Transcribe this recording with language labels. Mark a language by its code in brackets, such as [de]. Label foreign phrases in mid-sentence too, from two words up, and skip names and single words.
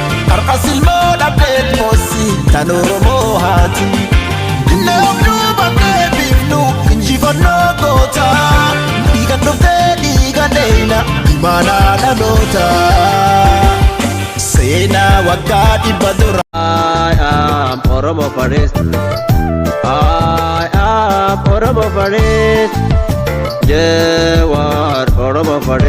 [om] Har'a silmoo dhabdeet moossi tan Oromoo haati. Diinee of duuba deebifnu injifannoo goota. Dhiiga dhuftee dhiiga deena imaanaa dhaloota. Seenaa waggaa dhibba dura. [en] I am Oromo Forest. I am Oromo Forest. Jewar Oromo Forest.